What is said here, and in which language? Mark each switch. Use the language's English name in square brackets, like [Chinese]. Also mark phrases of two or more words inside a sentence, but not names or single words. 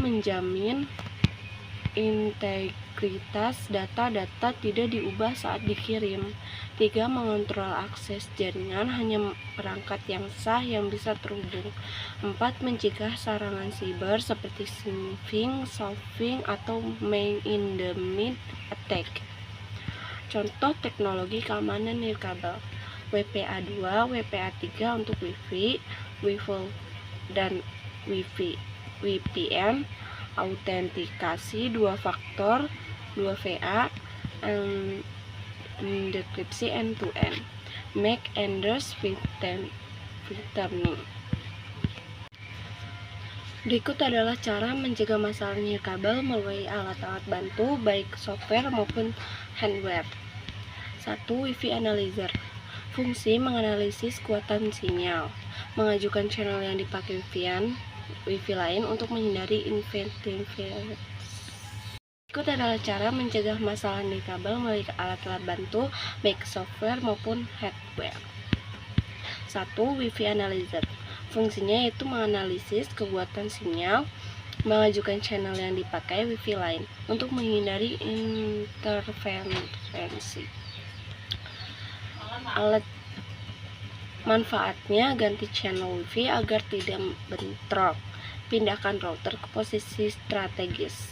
[Indonesian] Menjamin integritas data tidak diubah saat dikirim. 3. Mengontrol akses jaringan, hanya perangkat yang sah yang bisa terhubung. 4. Mencegah serangan siber seperti spoofing atau [English] man-in-the-middle attack. [Indonesian] Contoh teknologi keamanan nirkabel: WPA2, WPA3 untuk Wi-Fi, Wi-Fi dan Wi-Fi, VPN, autentikasi 2 faktor, 2FA, dekripsi end-to-end, [English] MAC Enders filtering. [Indonesian] Berikut adalah cara mencegah masalah nirkabel melalui alat-alat bantu baik software maupun hardware. 1. Wi-Fi Analyzer. Fungsi menganalisis kekuatan sinyal, mengajukan channel yang dipakai Wi-Fi lain untuk menghindari interferensi. Berikut adalah cara mencegah masalah nirkabel melalui alat-alat bantu baik software maupun hardware. 1. Wi-Fi Analyzer. Fungsinya yaitu menganalisis kekuatan sinyal, mengajukan channel yang dipakai Wi-Fi lain untuk menghindari interferensi. Alat manfaatnya: ganti channel Wi-Fi agar tidak bentrok, pindahkan router ke posisi strategis.